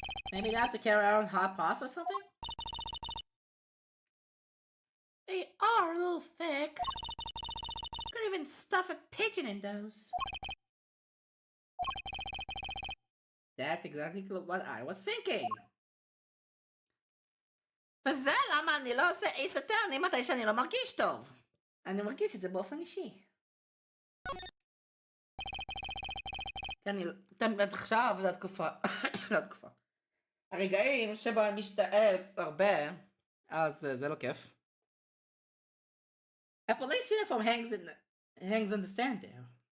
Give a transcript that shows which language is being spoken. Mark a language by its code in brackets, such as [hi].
[en] Maybe they have to carry around hot pots or something? They are a little thick. Could even stuff a pigeon in those. That's exactly what I was thinking. [he] וזה למה אני לא עושה אייס אטרני מתי שאני לא מרגיש טוב. אני מרגיש את זה באופן אישי. כי אני תמיד עכשיו זו התקופה, לא התקופה. הרגעים שבו אני משתעל הרבה, אז זה לא כיף. [en] A police uniform hangs on the stand there.